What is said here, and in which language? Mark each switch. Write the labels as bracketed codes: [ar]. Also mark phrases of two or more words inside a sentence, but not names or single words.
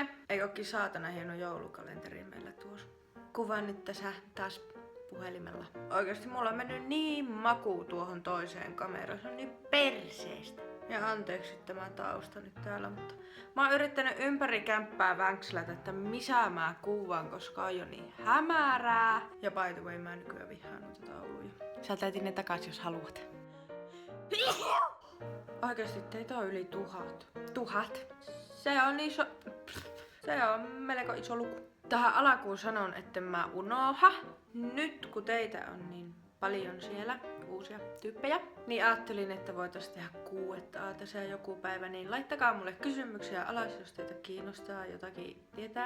[fi] Ei ookin saatana hieno joulukalenteri meillä tuossa. Kuvaan nyt tässä taas puhelimella. Oikeesti mulla on mennyt niin maku tuohon toiseen kameraan. Se on niin perseestä. Ja anteeksi tämä tausta nyt täällä, mutta mä oon yrittänyt ympäri kämppää vänkslätä, että missä mä kuvaan, koska on jo niin hämärää. Ja [en] by the way, [fi] mä nykyään vihaan noita tauluja. Sä täytin ne takas, jos haluat. Oikeesti teitä on yli 1000. 1000? Se on iso... Se on melko iso luku. Tähän alkuun sanon, että mä unoha. Nyt kun teitä on niin paljon siellä, uusia tyyppejä, niin ajattelin, että voitais tehdä Q&A tässä joku päivä, niin laittakaa mulle kysymyksiä alas, jos teitä kiinnostaa jotakin tietää.